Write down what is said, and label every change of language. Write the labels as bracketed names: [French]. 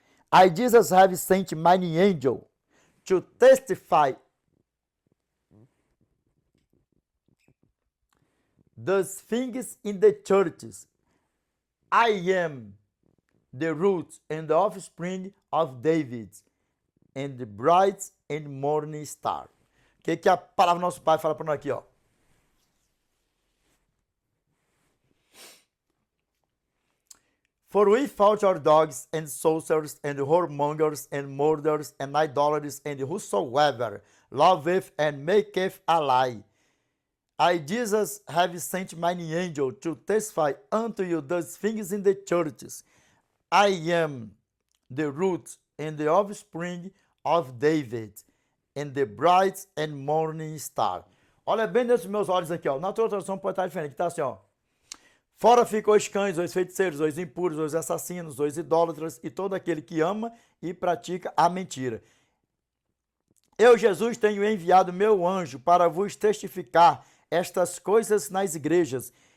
[English] I, Jesus, have sent mine angel to testify those things in the churches. I am the root and the offspring of David, and the bright and morning star. [Portuguese] O que a palavra do nosso Pai fala para nós aqui, ó? [English] For we fought our dogs and sorcerers and whoremongers and murderers and idolaters and whosoever loveth and maketh a lie. I, Jesus, have sent mine angel to testify unto you those things in the churches. I am the root and the offspring of David, and the bright and morning star. [Portuguese] Olha bem nesses meus olhos aqui, ó. Na tua tradução pode estar diferente, tá assim, ó. Fora ficam os cães, os feiticeiros, os impuros, os assassinos, os idólatras e todo aquele que ama e pratica a mentira. Eu, Jesus, tenho enviado meu anjo para vos testificar estas coisas nas igrejas.